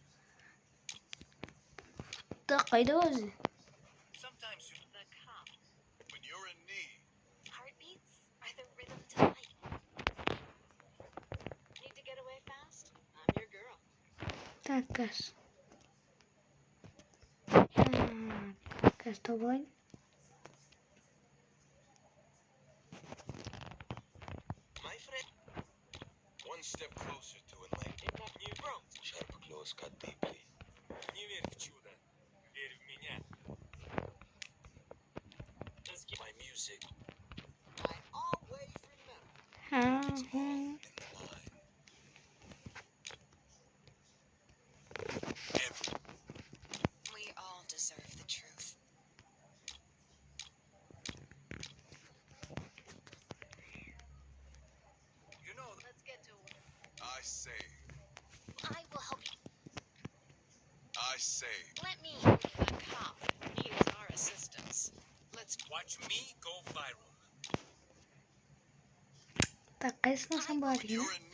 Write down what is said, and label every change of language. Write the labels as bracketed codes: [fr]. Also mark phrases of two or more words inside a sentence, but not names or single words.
[kk] Так, қайда өзі? Так, газ. Газ тауып алайын. [en] Step closer to enlightenment. Sharp claws cut deeply. [ru] Не верь в чудо, верь в меня. [en] My music. I always remember. We all deserve the truth. You know, let's get to work. I say. I will help you. I say. Let me be the cop. Needs our assistance. Let's watch me go viral. [kk] Так, қайсына самбар екен?